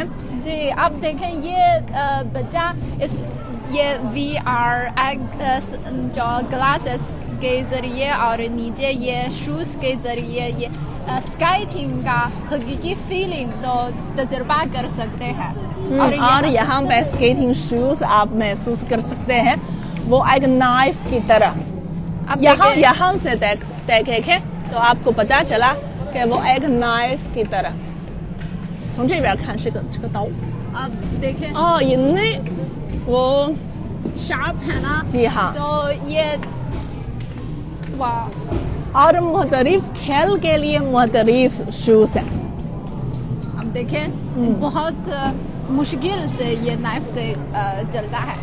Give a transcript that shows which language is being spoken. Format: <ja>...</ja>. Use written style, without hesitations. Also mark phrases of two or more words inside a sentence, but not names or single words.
<ur>جی، آپ دیکھیں یہ بچہ یہ VR جو گلاسز کے ذریعے اور نیچے یہ شوز کے ذریعے یہ اسکیٹنگ کا حقیقی فیلنگ تو تجربہ کر سکتے ہیں. اور یہاں پہ</ur> <en>skating shoes</en> <ur>آپ محسوس کر سکتے ہیں وہ ایک نائف کی طرح. یہاں سے دیکھیں تو آپ کو پتا چلا کہ وہ ایک نائف کی طرح.</ur> <zh>从这边看是个刀。</zh> <ur>آپ دیکھیں 哦، ان میں وہ شارپ ہے نا. جی ہاں. تو یہ واہ. اور مختلف کھیل کے لیے مختلف شوز ہیں. اب دیکھیں بہت مشکل سے یہ نائف سے چلتا ہے.</ur>